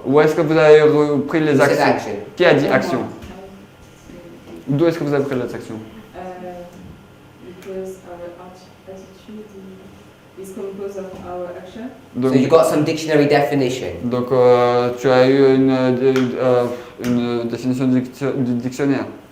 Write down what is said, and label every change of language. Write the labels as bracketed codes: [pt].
[fr] Où est-ce que vous avez pris les [en] Who said actions? action? [fr] Qui a dit action? D'où est-ce que vous avez pris les actions? [en] Because our attitude is composed of our action. [fr] Donc, [en] So you got some dictionary definition. [fr] donc tu as eu une définition du dictionnaire.